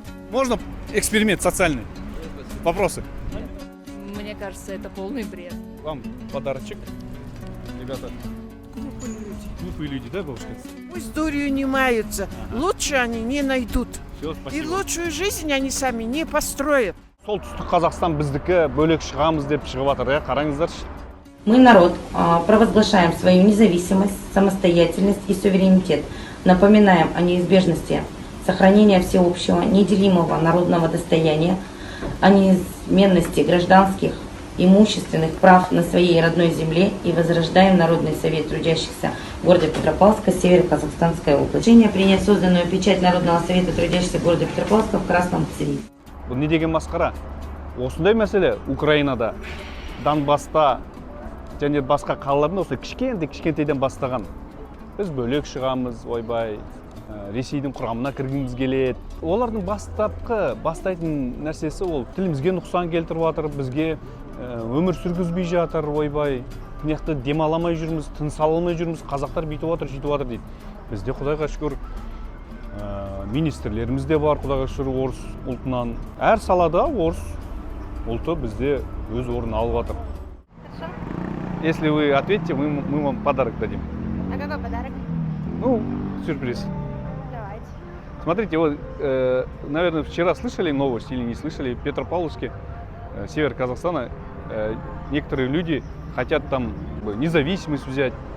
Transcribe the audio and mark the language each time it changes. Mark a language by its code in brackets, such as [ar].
[ru] Можно эксперимент социальный? Вопросы? Мне кажется, это полный бред. Вам подарочек. Ребята. Глупые люди, да, бабушка? Историю не маются. Лучше они не найдут. Все, И спасибо. лучшую жизнь они сами не построят. [kk] Солтүстік Қазақстан біздікі, бөлек шығамыз деп шығып жатыр, иә, қараңыздаршы. [ru] Мы, народ, провозглашаем свою независимость, самостоятельность и суверенитет. Напоминаем о неизбежности сохранения всеобщего, неделимого народного достояния, о неизменности гражданских, имущественных прав на своей родной земле и возрождаем Народный совет трудящихся города Петропавловска, Северо-Казахстанская область. Решение принять созданную печать Народного совета трудящихся города Петропавловска в красном цвете. [kk] Бұл не деген масқара? Осындай мәселе Украинада, Донбасста және басқа қалаларда осы кішкентайдан бастаған. Біз бөлек шығамыз, ойбай, Ресейдің құрамына кіргіміз келеді. Олардың бастайтын нәрсесі ол тілімізге нұқсан келтіріп жатыр, бізге өмір сүргізбей жатыр, ойбай. Мынақты демаламай жүрміз, тыныс ала алмай жүрміз, қазақтар бүйтіп жатыр, сөйтіп жатыр дейді. Бізде Құдайға шүкір министрлеріміз де бар, Құдайға шүкір орыс ұлтынан. Әр салада орыс ұлты бізде өз орнын алып жатыр. [ru] Хорошо? Если вы ответите, мы вам подарок дадим. А какой подарок? Ну, сюрприз. Давайте. Смотрите, вот, наверное, вчера слышали новость или не слышали, в Петропавловске, север Казахстана, некоторые люди хотят там независимость взять.